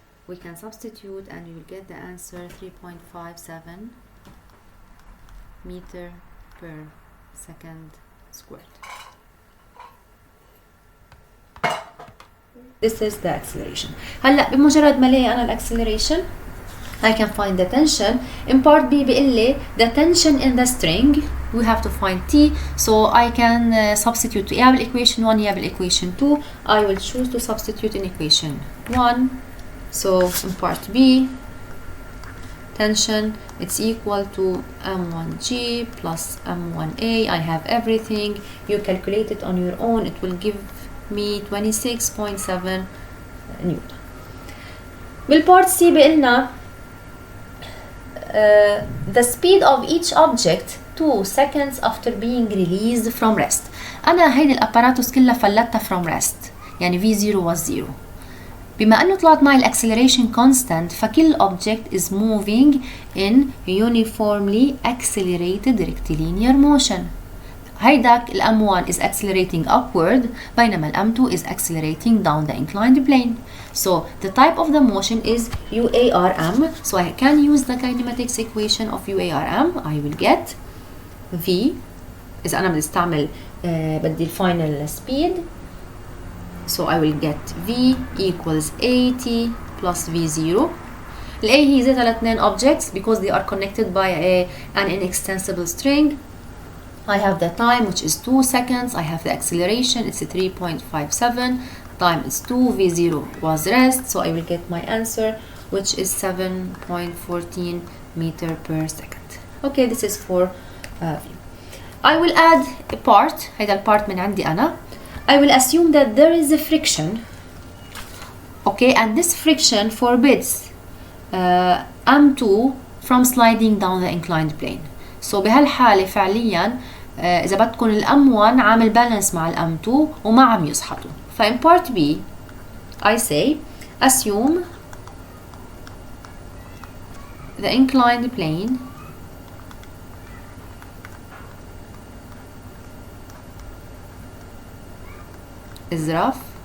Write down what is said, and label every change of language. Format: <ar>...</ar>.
<en>We can substitute and you will get the answer 3.57 meter per second squared. This is the acceleration.</en> <ar>هلا بمجرد ما الاقي انا الاكسلريشن</ar> <en>I can find the tension. In part B</en> <ar>بيقول لي</ar> <en>the tension in the string we have to find T, so I can substitute</en> <ar>يا بالequation 1 يا بالequation 2.</ar> <en>I will choose to substitute in equation 1. So in part B, tension it's equal to M1G plus M1A. I have everything. You calculate it on your own. It will give me 26.7 Newton.</en> <ar>بالpart C بيقلنا</ar> <en>the speed of each object 2 seconds after being released from rest.</en> <ar>أنا هيدي الأباراتوس كلها فلتها</ar> <en>from rest،</en> <ar>يعني V0 was 0. بما أنه طلعت معي الأكسلريشن</ar> <en>constant فكل object is moving in uniformly accelerated rectilinear motion.</en> <ar>هيداك الM1</ar> <en>is accelerating upward</en> <ar>بينما الM2</ar> <en>is accelerating down the inclined plane. So the type of the motion is UARM. So I can use the kinematics equation of UARM. I will get V</en> <ar>إذا أنا بدي استعمل بدي الفاينل speed.</ar> <en>So I will get V equals AT plus V0.</en> <ar>ال A هي ذاتها لاثنين</ar> <en>objects because they are connected by an inextensible string. I have the time which is 2 seconds. I have the acceleration, it's 3.57. Time is 2, V0 was rest. So I will get my answer which is 7.14 meter per second. Okay, this is for V. I will add a part.</en> <ar>هيدا البارت من عندي أنا.</ar> <en>I will assume that there is a friction, okay, and this friction forbids M2 from sliding down the inclined plane.</en> <ar>So بهالحالة فعليا إذا بدكم الM1 عامل بالانس مع الM2 وما عم يسحطوا.</ar> <en>فإن part B I say assume the inclined plane is rough.</en>